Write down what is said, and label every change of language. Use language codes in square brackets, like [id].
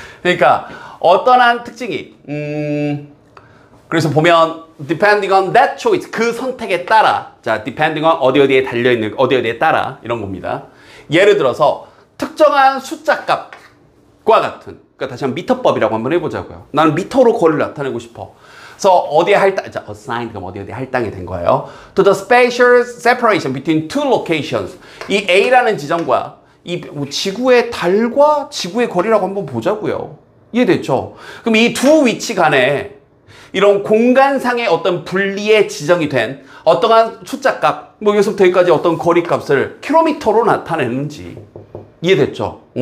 [ko] 그러니까 어떤 한 특징이 그래서 보면 [en] depending on that choice [ko] 그 선택에 따라 자 depending on 어디에 달려있는 어디에 따라 이런 겁니다. 예를 들어서 특정한 숫자값과 같은 그러니까 다시 한번 미터법이라고 한번 해보자고요. 나는 미터로 거리를 나타내고 싶어. 그래서 어디에 자, assigned 그럼 어디에 할당이 된 거예요. [en] To the spatial separation between two locations. [ko] 이 A라는 지점과 이 지구의 달과 지구의 거리라고 한번 보자고요. 이해됐죠? 그럼 이 두 위치 간에 이런 공간상의 어떤 분리에 지정이 된 어떠한 숫자값, 뭐 여기서부터 여기까지 어떤 거리값을 킬로미터로 나타내는지 이해됐죠?